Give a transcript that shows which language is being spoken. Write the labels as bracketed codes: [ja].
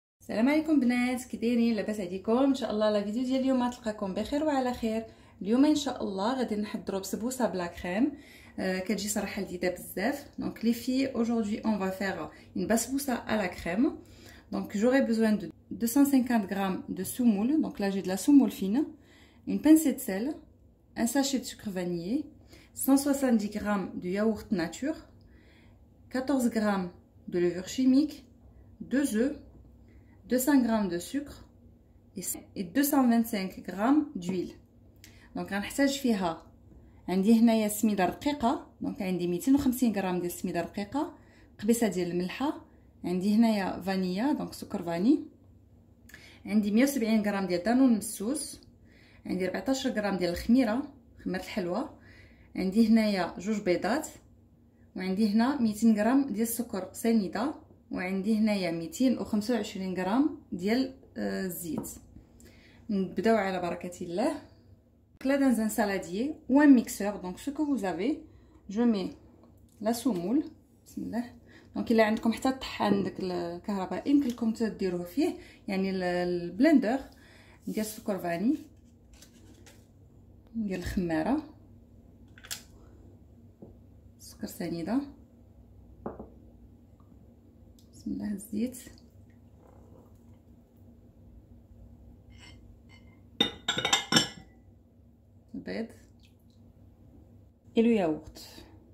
[ar] السلام عليكم بنات، كي دايرين؟ لاباس عليكم؟ ان شاء الله لا فيديو ديال اليوم تلقاكم بخير وعلى خير. اليوم ان شاء الله غادي نحضروا بسبوسه بلا كريم. كتجي صراحه لذيذه بزاف. [fr] دونك لي في aujourd'hui on va faire une basbousa à la crème. Donc j'aurai besoin de 250 g de semoule. Donc là j'ai de la semoule fine, une pincée de sel, un sachet de sucre vanillé, 170 g de yaourt nature, 14 g de levure chimique, 2 œufs, 200 g de sucre et 225 g d'huile. [ar] Donc غنحتاج فيها عندي هنايا سميده رقيقه. دونك عندي 250 غرام ديال السميده رقيقه، قبيصه ديال الملحه، عندي هنايا فانيلا دونك سكر فاني، عندي 170 غرام ديال دانون مسوس، عندي 14 غرام ديال الخميره خميره الحلوى، عندي هنايا جوج بيضات، وعندي هنا 200 غرام ديال السكر سنيده، وعندي هنايا 225 غرام ديال الزيت. نبداو على بركه الله. [fr] Là dans un saladier ou un mixeur, donc ce que vous avez, je mets la semoule. [ar] Bismillah. [fr] Donc il [ar] عندكم حتى الطحان داك الكهربائي يمكن لكم تديروه فيه، يعني البلندر ديال السكر فاني ديال الخماره، سكر سنيده، بسم الله، الزيت، البيض لو ياغورت.